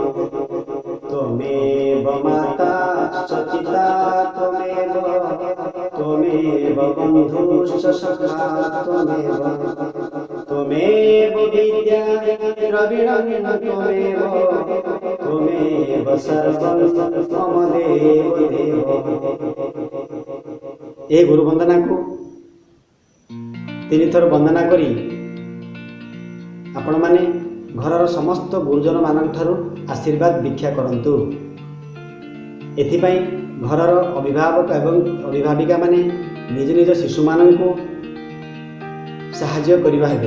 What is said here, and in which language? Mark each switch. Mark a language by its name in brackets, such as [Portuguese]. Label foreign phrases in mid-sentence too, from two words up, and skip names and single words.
[Sanskrit] त्वमेव माता च पिता त्वमेव बन्धुश्च सखा त्वमेव विद्या द्रविणं त्वमेव सर्वं मम देव। [Odia] ଏ ଗୁରୁ ବନ୍ଦନା କୁ 3 ଥର ବନ୍ଦନା କରି ଆପଣ ମାନେ ଘରର ସମସ୍ତ ଗୁରୁଜନ ମାନଙ୍କ ଠାରୁ ଆଶୀର୍ବାଦ ଭିକ୍ଷା କରନ୍ତୁ। ଏଥିପାଇଁ ଘରର ଅଭିଭାବକ ଏବଂ ଅଭିଭାବିକା ମାନେ ନିଜ ନିଜ ଶିଶୁ ମାନଙ୍କ ସାହାଯ୍ୟ କରିବା ହେବ।